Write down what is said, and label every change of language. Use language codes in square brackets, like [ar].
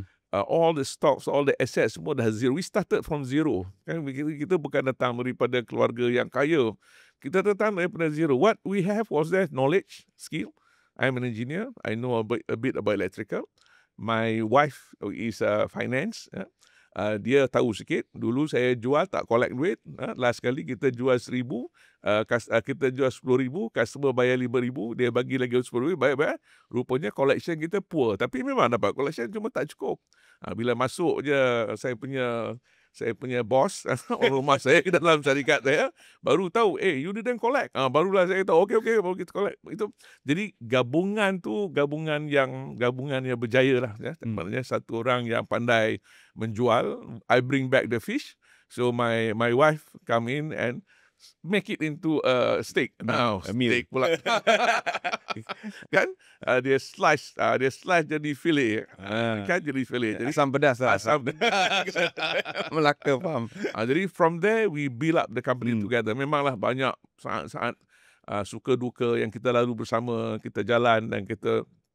[en] All the stocks, all the assets [ms] semua dah zero. [en] We started from zero. [ms] Kan kita bukan datang daripada keluarga yang kaya. Kita datang daripada zero. [en] What we have was that knowledge, skill. I'm an engineer. I know a bit about electrical. My wife is finance. [ms] Dia tahu sikit. Dulu saya jual tak collect duit. Last kali kita jual 1,000. Kita jual 10,000. Customer bayar 5,000. Dia bagi lagi 10,000. Bayar. Rupanya collection kita poor. Tapi memang dapat collection, cuma tak cukup. Bila masuk je saya punya bos orang rumah saya ke dalam syarikat saya, baru tahu, [en] you didn't collect. [ms] Barulah saya tahu, okay, baru kita collect. Itu jadi gabungan yang berjaya lah. Maknanya satu orang yang pandai menjual, [en] I bring back the fish. So my wife come in and make it into a steak. [ms] Now steak pula. Kan? Dia slice jadi fillet. Kan jadi fillet. Jadi Asam pedas lah. asam. Melaka, faham. [en] Jadi from there we build up the company together. [ms] Memanglah banyak sangat suka duka yang kita lalu bersama, kita jalan dan kita.